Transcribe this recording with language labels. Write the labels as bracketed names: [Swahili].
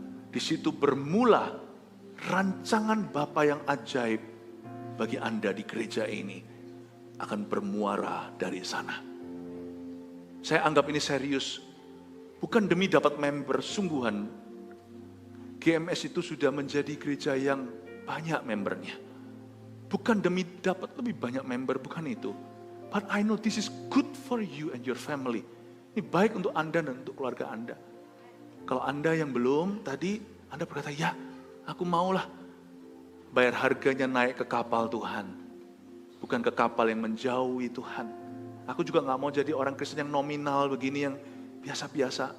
[Indonesian] Di situ bermula rancangan Bapa yang ajaib bagi Anda di gereja ini akan bermuara dari sana. Saya anggap ini serius, bukan demi dapat member, sungguhan. GMS itu sudah menjadi gereja yang banyak membernya. Bukan demi dapat lebih banyak member, bukan itu. [English] But I know this is good for you and your family. [Indonesian] Ini baik untuk Anda dan untuk keluarga Anda. Kalau Anda yang belum, tadi Anda berkata, ya aku maulah bayar harganya naik ke kapal Tuhan. Bukan ke kapal yang menjauhi Tuhan. Aku juga gak mau jadi orang Kristen yang nominal begini, yang biasa-biasa.